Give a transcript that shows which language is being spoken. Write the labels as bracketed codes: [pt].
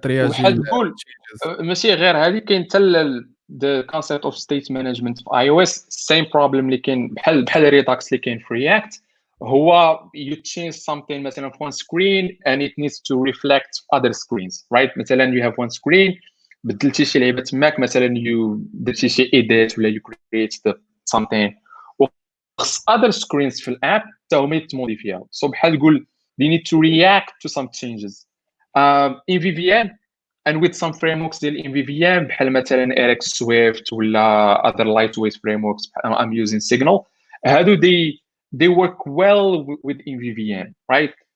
[ar] وحال تقول ماشي غير هذه كاين حتى [en] the concept of state management [ar] في iOS. [en] same problem [ar] اللي كاين بحال Redux اللي كاين في React. [en] هو you change something [ar] مثلا في [en] one screen and it needs to reflect other screens, right? [ar] مثلا [en] you have one screen [ar] بدلتي شي لعيبه تماك مثلا you درتي شي edit ولا [en] you create something [ar] وخص [en] other screens [ar] في الاب حتى هما يتموديفياو. [en] so [ar] بحال تقول [en] they need to react to some changes. In VVM and with some frameworks [ar] ديال [en] MVVM بحال مثلا RX Swift ولا other lightweight frameworks. I'm using Signal. هادو they work well with MVVM, right?